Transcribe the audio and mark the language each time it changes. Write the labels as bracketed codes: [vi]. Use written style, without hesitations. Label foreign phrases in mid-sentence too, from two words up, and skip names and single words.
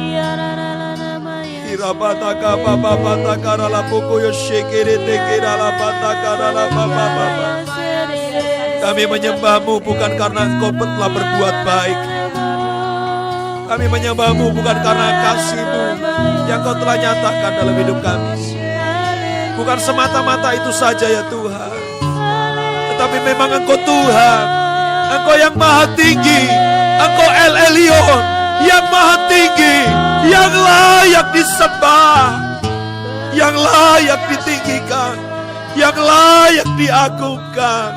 [id] ira bata kaba bata karala boyo shikire tekirala bata karala baba. Kami menyembahmu bukan karena Engkau telah berbuat baik. Kami menyembahmu bukan karena kasih-Mu yang Kau telah nyatakan dalam hidup kami. Bukan semata-mata itu saja ya Tuhan, tetapi memang Engkau Tuhan, Engkau yang maha tinggi, Engkau El Elyon yang maha tinggi, yang layak disembah, yang layak ditinggikan, yang layak diagungkan.